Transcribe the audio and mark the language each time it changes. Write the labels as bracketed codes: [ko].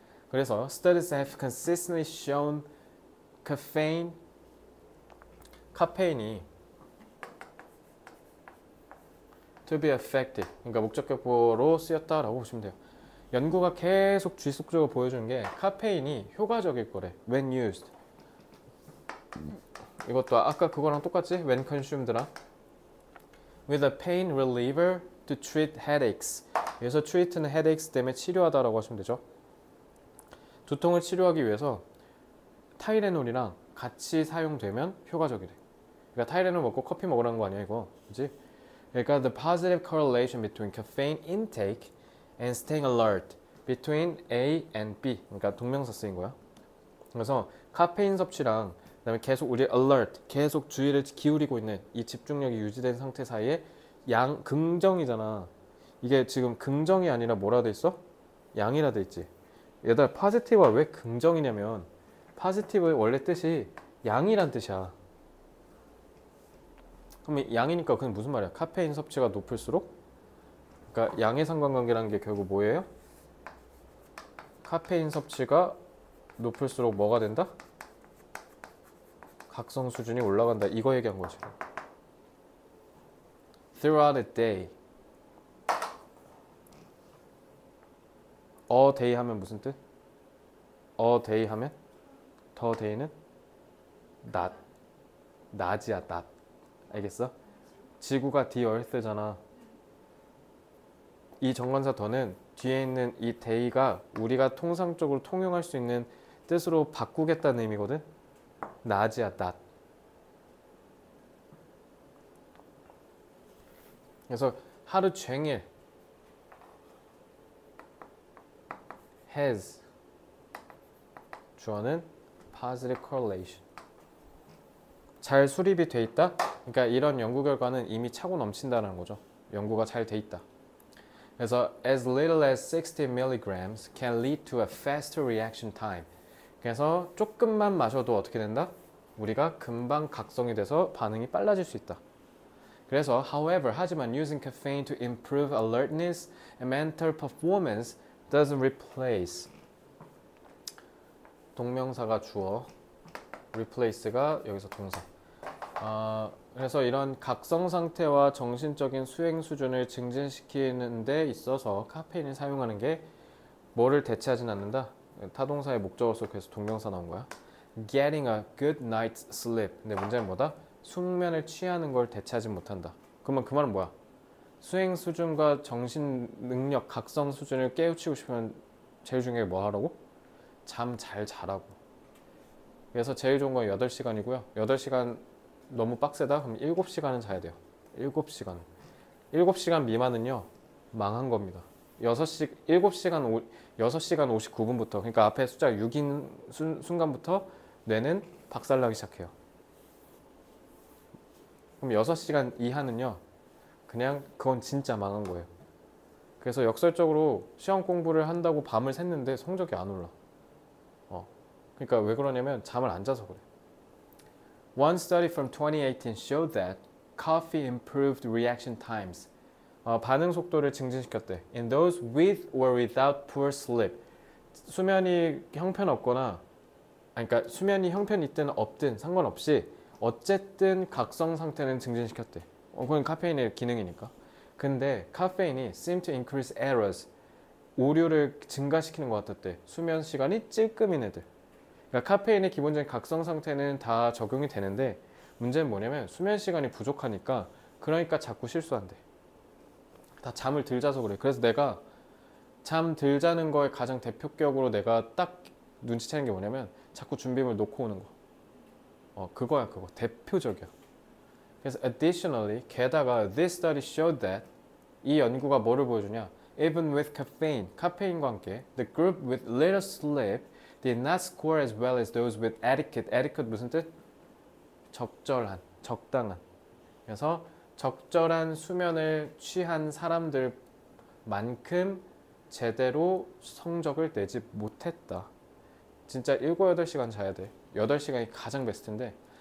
[ko] 그래서 [en] studies have consistently shown [ko] 카페인이 [en] to be effective, [ko] 그러니까 목적격보로 쓰였다라고 보시면 돼요. 연구가 계속 지속적으로 보여주는 게 카페인이 효과적일 거래. [en] when used. [ko] 이것도 아까 그거랑 똑같지? [en] when consumed랑 with a pain reliever to treat headaches. [ko] 여기서 treat는 headaches 때문에 치료하다라고 하시면 되죠. 두통을 치료하기 위해서 타이레놀이랑 같이 사용되면 효과적이래. 그러니까 타이레놀 먹고 커피 먹으라는 거 아니야 이거, 그지? 그러니까 [en] the positive correlation between caffeine intake and staying alert between A and B. [ko] 그러니까 동명사 쓰인 거야. 그래서 카페인 섭취랑 그다음에 계속 우리 alert, 계속 주의를 기울이고 있는 이 집중력이 유지된 상태 사이에 긍정이잖아. 이게 지금 긍정이 아니라 뭐라 돼 있어? 양이라 돼 있지. 얘들아 positive가 왜 긍정이냐면 positive의 원래 뜻이 양이란 뜻이야. 그럼 양이니까 그게 무슨 말이야? 카페인 섭취가 높을수록 그러니까 양의 상관관계라는 게 결국 뭐예요? 카페인 섭취가 높을수록 뭐가 된다? 각성 수준이 올라간다. 이거 얘기한 거지. [en] Throughout the day. [ko] A day 하면 무슨 뜻? A day 하면 the day는 낮. 낮이야, 낮. 알겠어? 지구가 the earth잖아. 이 정관사 더는 뒤에 있는 이 day가 우리가 통상적으로 통용할 수 있는 뜻으로 바꾸겠다는 의미거든. 낮이야, 낮. 그래서 하루 종일 has 주어는 positive correlation. 잘 수립이 돼 있다? 그러니까 이런 연구 결과는 이미 차고 넘친다는 거죠. 연구가 잘 돼 있다. 그래서 [en] as little as 60 milligrams can lead to a faster reaction time. [ko] 그래서 조금만 마셔도 어떻게 된다? 우리가 금방 각성이 돼서 반응이 빨라질 수 있다. 그래서 [en] however, [ko] 하지만 [en] using caffeine to improve alertness and mental performance doesn't replace. [ko] 동명사가 주어, replace가 여기서 동사. 그래서 이런 각성 상태와 정신적인 수행 수준을 증진시키는 데 있어서 카페인을 사용하는 게 뭐를 대체하진 않는다. 타동사의 목적어서 그래서 동명사 나온 거야. [en] Getting a good night's sleep. [ko] 근데 문제는 뭐다? 숙면을 취하는 걸 대체하지 못한다. 그러면 그 말은 뭐야? 수행 수준과 정신 능력, 각성 수준을 깨우치고 싶으면 제일 중요한 게 뭐 하라고? 잠 잘 자라고. 그래서 제일 좋은 건 8시간이고요. 8시간 너무 빡세다? 그럼 7시간은 자야 돼요. 7시간. 7시간 미만은요, 망한 겁니다. 7시간 59분부터, 그러니까 앞에 숫자 6인 순간부터 뇌는 박살나기 시작해요. 그럼 6시간 이하는요, 그냥 그건 진짜 망한 거예요. 그래서 역설적으로 시험 공부를 한다고 밤을 샜는데 성적이 안 올라. 그러니까 왜 그러냐면 잠을 안 자서 그래. [en] One study from 2018 showed that coffee improved reaction times. [ko] 반응 속도를 증진시켰대. [en] In those with or without poor sleep. [ko] 수면이 형편없거나, 그러니까 수면이 형편이 있든 없든 상관없이 어쨌든 각성 상태는 증진시켰대. 그건 카페인의 기능이니까. 근데 카페인이 [en] seem to increase errors. [ko] 오류를 증가시키는 것 같았대. 수면 시간이 찔끔인 애들. 그러니까 카페인의 기본적인 각성 상태는 다 적용이 되는데 문제는 뭐냐면 수면 시간이 부족하니까 그러니까 자꾸 실수한대. 다 잠을 덜 자서 그래. 그래서 내가 잠 덜 자는 거에 가장 대표격으로 내가 딱 눈치채는 게 뭐냐면 자꾸 준비물 놓고 오는 거. 그거야 그거. 대표적이야. 그래서 [en] additionally [ko] 게다가 [en] this study showed that [ko] 이 연구가 뭐를 보여주냐? [en] Even with caffeine, [ko] 카페인과 함께 [en] the group with little sleep did not score as well as those with adequate. [ko] adequate 무슨 뜻? 적절한, 적당한. 그래서 적절한 수면을 취한 사람들만큼 제대로 성적을 내지 못했다. 진짜 7, 8시간 자야 돼. 8시간이 가장 베스트인데.